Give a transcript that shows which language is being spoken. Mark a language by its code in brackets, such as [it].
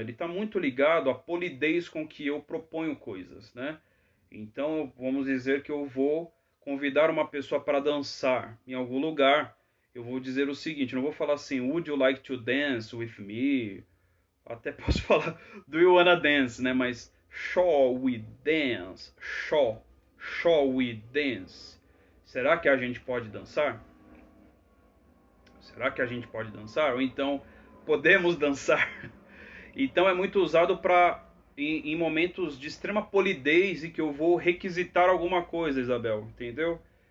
[pt] Ele está muito ligado à polidez com que eu proponho coisas, né? Então, vamos dizer que eu vou convidar uma pessoa para dançar em algum lugar. Eu vou dizer o seguinte, não vou falar assim, [en] would you like to dance with me? [pt] Até posso falar [en] do you wanna dance, [pt] né? Mas [en] shall we dance? Shall we dance? [pt] será que a gente pode dançar? Será que a gente pode dançar? Ou então, podemos dançar? Então é muito usado para em momentos de extrema polidez e que eu vou requisitar alguma coisa, Isabel, entendeu?